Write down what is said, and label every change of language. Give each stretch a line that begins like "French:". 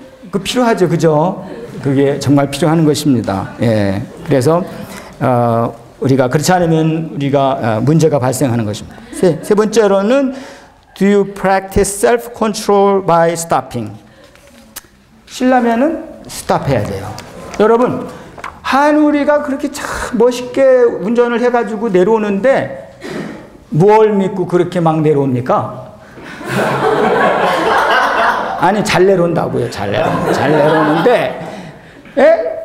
Korean: 그 필요하죠, 그죠? 그게 정말 필요한 것입니다. 그래서 우리가 그렇지 않으면 우리가 문제가 발생하는 것입니다. 세 번째로는
English: do you practice self-control by stopping?
Korean: 쉬려면은 스탑 해야 돼요. 여러분, 한우리가 그렇게 참 멋있게 운전을 해가지고 내려오는데 뭘 믿고 그렇게 막 내려옵니까? 아니, 잘 내려온다고요. 잘 내려오는데, 예?